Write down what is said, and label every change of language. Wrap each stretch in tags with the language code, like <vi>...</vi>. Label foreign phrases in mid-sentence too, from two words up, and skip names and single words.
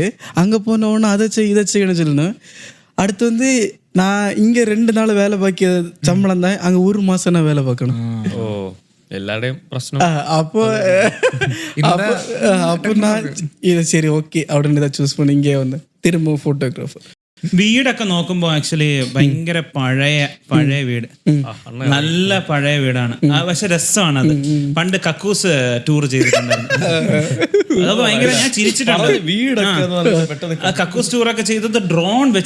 <ta>அங்க போன உடனே அதை இதை செய்யணும்னு சொல்லணும். அடுத்து வந்து நான் இங்க 2 நாள் வேலை பார்க்கிய சம்பளம் தான், அங்க 1 மாசம் நான் வேலை பார்க்கணும். எல்லாரையும் பிரச்சனை. அப்போ நான் இதை சரி ஓகே அப்படின்னு இதை சூஸ் பண்ணி இங்கே வந்து திரும்ப போட்டோகிராஃபர்.</ta> <ml>വീടൊക്കെ നോക്കുമ്പോ ആക്ച്വലി ഭയങ്കര പഴയ വീട്, നല്ല പഴയ വീടാണ്. പക്ഷെ രസമാണ് അത്. പണ്ട് കക്കൂസ് ടൂർ ചെയ്തിട്ടുണ്ടായിരുന്നു. അത് ഭയങ്കര, ഞാൻ ചിരിച്ചിട്ടുണ്ട്. ആ കക്കൂസ് ടൂറൊക്കെ ചെയ്തത് ഡ്രോൺ വെച്ച്.</ml>